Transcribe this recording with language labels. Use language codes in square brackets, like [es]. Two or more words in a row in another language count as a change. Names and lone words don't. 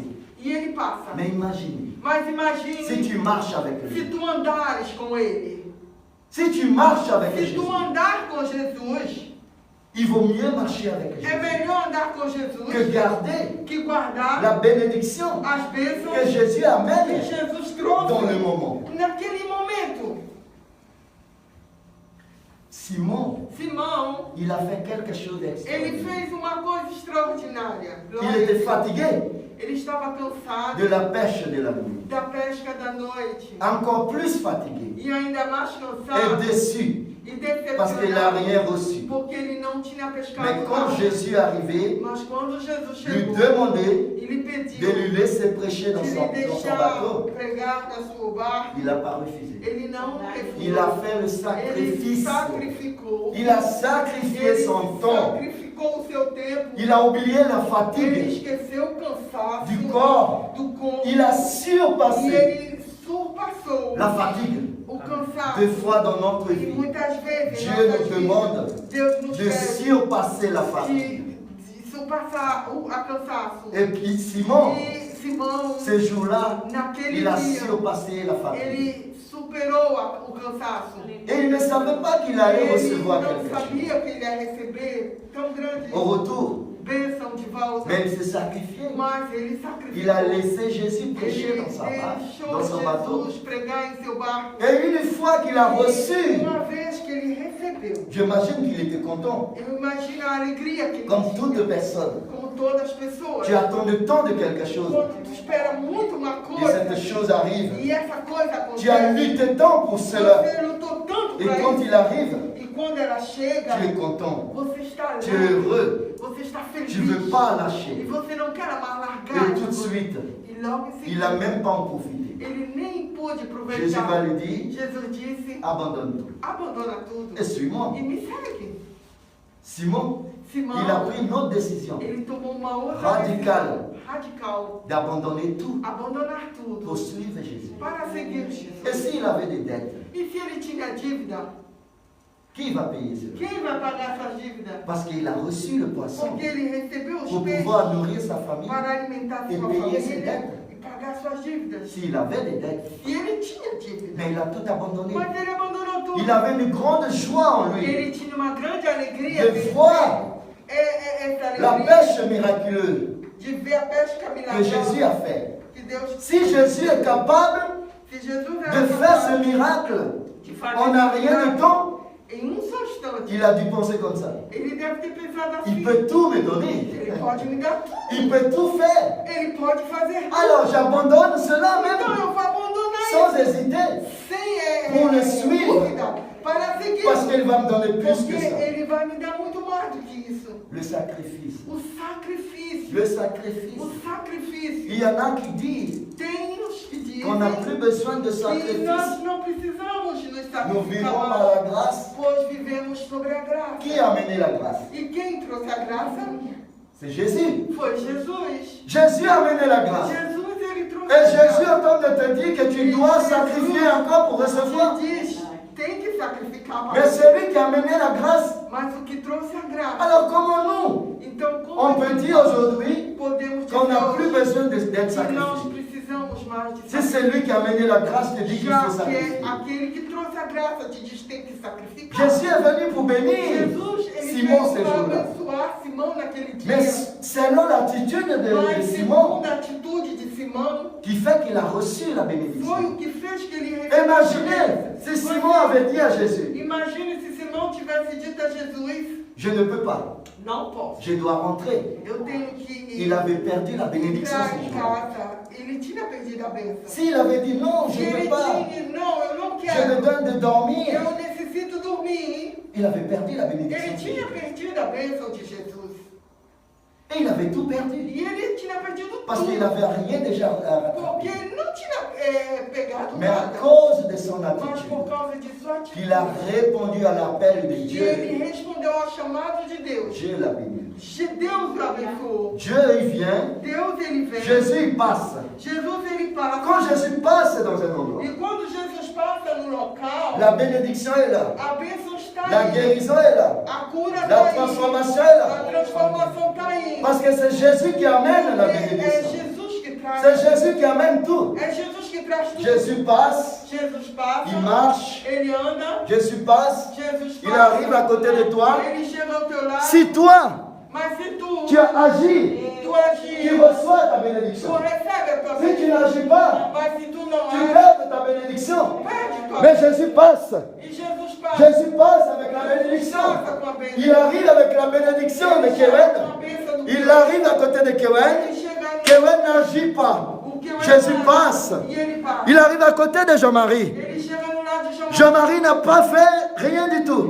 [pt] e ele passa. [fr] Mais imaginez, [pt] Mas [fr] si imagine tu marches avec lui, [pt] se tu andares com ele. [fr] si tu marches avec [pt] Se [fr] Jésus, [pt] tu andar com Jesus, [fr] il vaut mieux marcher avec [pt] é [fr] Jésus [pt] melhor andar com [fr] que [pt] Jesus [fr] garder [pt] que guardar [fr] la bénédiction [pt] as [fr] que [pt] bênçãos [fr] Jésus [pt] que [fr] amène [pt] Jesus [fr] dans le [pt] trouxe [fr] moment. [pt] naquele momento. [fr] Simon [pt] Simão, [fr] il a fait quelque chose [pt] ele [fr] d'extraordinaire. [pt] fez uma coisa extraordinária. [fr] Il [pt] Glória a [fr] était [pt] Deus. [fr] fatigué [pt] Ele estava cansado [fr] de la pêche de la nuit. [pt] da pesca da noite. [fr] Encore plus fatigué [pt] E ainda mais [fr] et [pt] cansado [fr] déçu [pt] e [fr] parce qu'il n'a [pt] decepcionado. [fr] rien reçu. [pt] Porque ele não tinha pescado [fr] Mais quand [pt] nada. [fr] Jésus est arrivé, [pt] Mas quando Jesus [fr] lui [pt] chegou [fr] demandait [pt] e lhe [fr] de [pt] pediu [fr] lui laisser prêcher dans [pt] de [fr] son [pt] lhe deixar [fr] bateau, [pt] pregar na sua barca, [fr] il n'a pas refusé. [pt] ele não [fr] Il a [pt] refusou. [fr] fait le [pt] Ele [fr] sacrifice. [pt] sacrificou. [fr] Il a sacrifié [pt] Ele [fr] son temps. [pt] sacrificou o seu tempo. [fr] Il a oublié la [pt] Ele [fr] fatigue [pt] esqueceu o cansaço [fr] du corps. [pt] do corpo. [fr] Il a [pt] E [fr] surpassé [pt] ele surpassou [fr] la fatigue. [pt] o cansaço. [fr] Deux fois dans notre [pt] E [fr] vie, [pt] muitas vezes [fr] Dieu [pt] em nossas [fr] nous [pt] vidas, [fr] demande [pt] Deus nos [fr] de [pt] pede [fr] surpasser la fatigue. [pt] de surpassar a cansaço. [fr] Et puis Simon, [pt] E Simão, [fr] ce jour-là, [pt] naquele [fr] il a [pt] dia, [fr] surpassé la fatigue. [pt] ele superou o cansaço. [fr] Et il ne savait pas qu'il allait [pt] Ele [fr] recevoir [pt] não [fr] quelque chose. [pt] sabia que ele ia receber tão grande [fr] Au retour, [pt] bênção de volta. [fr] mais il s'est sacrifié. [pt] Mas ele sacrificou. [fr] Il a laissé Jésus prêcher [pt] Ele [fr] dans sa barque, [pt] deixou [fr] dans son bateau. [pt] Jesus pregar em seu barco. [fr] Et une fois qu'il a reçu, [pt] Uma vez que ele recebeu, [fr] j'imagine qu'il était content, [pt] eu imagino a alegria que ele [fr] comme [pt] tinha, [fr] toute personne. [pt] como todas as pessoas. [fr] Tu attends le temps de quelque chose [pt] Quando tu espera muito uma [fr] et [pt] coisa [fr] cette chose arrive. [pt] e essa coisa [fr] Tu as [pt] acontece, [fr] lutté tant pour cela. [pt] você lutou tanto [fr] Et [pt] para [fr] quand [pt] isso. [fr] il arrive, [pt] E quando ela chega, [fr] tu es content, [pt] você está [fr] tu es [pt] alegre, [fr] heureux, [pt] você está feliz. [fr] tu ne veux pas [pt] E [fr] lâcher. [pt] você não quer mais largar. [fr] Et tout de suite, [pt] E logo em [fr] il n'a [pt] seguida, [fr] même pas en profité. [pt] ele nem pôde [fr] Jésus va [pt] aproveitar. [fr] lui dire, [pt] Jesus disse, [fr] abandonne tout [pt] abandona tudo [fr] et suis-moi. [pt] e me segue. [fr] Simon, [pt] Simão, [fr] il a pris une autre décision, [pt] ele tomou uma outra [fr] Radical. [pt] decisão, radical, [fr] d'abandonner tout [pt] abandonar tudo [fr] pour suivre Jésus. [pt] para seguir [fr] Et [pt] Jesus. [fr] s'il avait des dettes, [pt] E se ele tinha dívida, [fr] qui va payer cela? [pt] quem vai pagar essas dívidas? [fr] Parce qu'il a reçu le poisson [pt] Porque ele recebeu os [fr] pour [pt] peixes [fr] pouvoir nourrir sa famille. [pt] para alimentar E sua [fr] payer ses [pt] família [fr] dettes. [pt] e pagar suas dívidas. [fr] S'il avait des dettes, [pt] E ele tinha dívida, [fr] mais il a tout abandonné. [pt] mas ele abandonou tudo. [fr] Il avait une grande joie en lui [pt] Ele tinha uma grande alegria [fr] de voir [pt] essa [fr] la [pt] alegria [fr] pêche miraculeuse [pt] de ver a pesca [fr] que Jésus [pt] milagrosa [fr] a fait. [pt] que Deus. [fr] Si Jésus est capable [pt] Se Jesus [fr] de [pt] era [fr] faire ce [pt] capaz [fr] miracle [pt] de fazer [fr] en un rien de temps, [pt] em só instante, [fr] il a dû penser comme ça. [pt] ele deve ter pensado [fr] Il [pt] assim. [fr] peut tout me donner. [pt] Ele pode me dar tudo. [fr] Il peut tout faire. [pt] Ele pode fazer tudo. [fr] Alors j'abandonne cela [pt] Então [fr] même [pt] eu vou abandonar [fr] sans [pt] ele [fr] hésiter. [pt] sem [fr] Pour le suivre. [pt] dúvida para seguir. [fr] Parce qu'il va me donner plus [pt] Porque [fr] que ça. [pt] ele vai me dar muito mais do que isso. [fr] Le sacrifice. [pt] O sacrifício. [fr] Le sacrifice. [pt] O sacrifício. [fr] Il y en a qui disent [pt] Tem os que dizem [fr] qu'on n'a plus besoin de [pt] que [fr] sacrifice. [pt] nós não precisamos nos [fr] Nous vivons [pt] sacrificar [fr] par [pt] mais, [fr] la grâce. [pt] pois vivemos sobre a graça. [fr] Qui a amené la grâce? [pt] E quem trouxe a graça [fr] C'est Jésus. [pt] foi Jesus. [fr] Jésus a amené la grâce. [pt] Jesus, ele trouxe [fr] Et [pt] a [fr] Jésus [pt] graça. [fr] est en train de te dire que tu dois sacrifier encore pour recevoir. [pt] Ele diz, tem que sacrificar [fr] Mais [pt] mais. [fr] c'est lui qui a amené la grâce. [pt] Mas o que trouxe a graça. [fr] Alors comment nous, [pt] Então, [fr] on [pt] como [fr] peut dire aujourd'hui [pt] podemos dizer [fr] qu'on n'a plus [pt] hoje [fr] besoin d'être [pt] que nós [fr] sacrifié? [pt] precisamos mais de [fr] Si c'est lui qui a amené la grâce, te dit qu'il [pt] já faut que [fr] sacrifier. [pt] aquele que trouxe a graça te diz tem que sacrificar. [fr] Jésus est venu pour bénir [pt] Jesus, ele [fr] Simon [pt] veio [fr] ces [pt] para [fr] jours-là. [pt] abençoar Simão naquele dia. [fr] Mais selon l'attitude de [pt] Mas [fr] Simon, [pt] segundo a atitude de Simão, [fr] qui fait qu'il a reçu la [pt] foi [fr] bénédiction. [pt] o que fez que ele recebeu. [fr] Imaginez si Simon avait dit à Jésus, [pt] Imagine se Simão tivesse dito a Jesus, [fr] je ne peux pas, [pt] não posso. [fr] je dois rentrer. [pt] Eu tenho que [fr] Il avait perdu la bénédiction [pt] entrar [fr] ce [pt] em [fr] jour-là. [pt] casa. Ele tinha perdido a bênção. [fr] S'il avait dit non, je [pt] Se [fr] ne [pt] ele [fr] peux pas, [pt] tinha, não, eu não [fr] je [pt] quero. [fr] me donne de dormir, [pt] Eu necessito dormir. [fr] il avait perdu la bénédiction. [pt] Ele [fr] ce [pt] tinha [fr] jour-là. [pt] perdido a bênção de Jesus. [fr] Et il avait tout perdu. [pt] E ele tinha perdido [fr] Parce qu'il [pt] tudo. [fr] n'avait rien déjà [pt] Porque [fr] rattrapé. [pt] ele não tinha pegado [fr] Mais à [pt] nada. [fr] cause de son [pt] Mas por [fr] attitude, [pt] causa de sua [fr] qu'il a [pt] atitude, [fr] répondu à l'appel de [pt] que [fr] Dieu, [pt] ele respondeu ao chamado de Deus. [fr] Dieu l'a béni. [pt] Deus o abençoou. [fr] Dieu, il vient, [pt] Deus, ele vem. [fr] Jésus, il passe. [pt] Jesus, ele passa. [fr] Quand Jésus passe dans un endroit, [pt] E quando Jesus passa no local, [fr] la bénédiction est là, [pt] a bênção está [fr] la [pt] aí. [fr] guérison est là, [pt] A cura [fr] la [pt] está aí. [fr] transformation est [pt] A [fr] là. [pt] transformação está aí. [fr] Parce que c'est Jésus qui amène la [pt] É [fr] bénédiction. [pt] Jesus que traz. [fr] C'est Jésus qui amène tout. [pt] É Jesus que traz tudo. [fr] Jésus passe, [pt] Jesus passa. [fr] il marche, [pt] Ele anda. [fr] Jésus passe, [pt] Jesus [fr] il [pt] passa. [fr] arrive à côté de toi. [pt] Ele chega ao teu lado. [fr] Si toi, [pt] Mas se [fr] tu as agi, [pt] tu agir, [fr] tu reçois ta [pt] tu [fr] bénédiction. [pt] recebe a tua [fr] Si tu [pt] bênção. [fr] n'agis pas, [pt] Mas se tu não [fr] tu [pt] agir, [fr] perds ta bénédiction. [pt] perde tua [fr] Mais Jésus passe. [pt] E Jesus [fr] Jésus passe avec la bénédiction. Il arrive avec la bénédiction de Kéwen. Il arrive à côté de Kéwen. Kéwen n'agit pas. Jésus passe. Il arrive à côté de Jean-Marie. Jean-Marie n'a pas fait rien du tout.